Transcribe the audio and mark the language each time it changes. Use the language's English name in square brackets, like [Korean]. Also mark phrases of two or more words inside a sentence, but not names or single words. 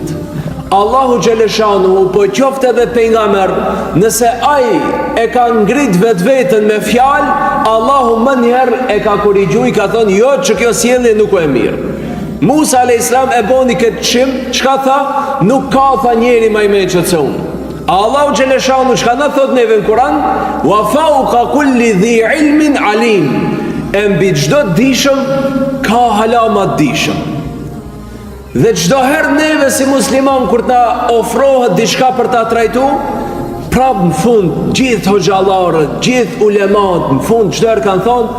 [Albanian] Allahu xhaleshanhu po qoftë edhe pejgamber, nëse ai e ka ngrit vetveten me fjalë, Allahu më një herë e ka korrigjuar, ka thënë jo, që kjo sjellje nuk është e mirë. Musa a.s. e boni këtë çim, çka tha? Nuk ka tha njeri më i mençur se unë. Allahu xhaleshanhu çka na thot neve në Kur'an? [Arabic] وفوق كل ذي علم عليم. [Albanian] E mbi çdo dishëm ka halama dishëm. Dhe çdo herë neve si musliman kur ta ofrohet diçka për ta trajtuar, Prap në fund, gjithë hoxhallarët, gjithë ulemat, në fund çfarë kanë thonë?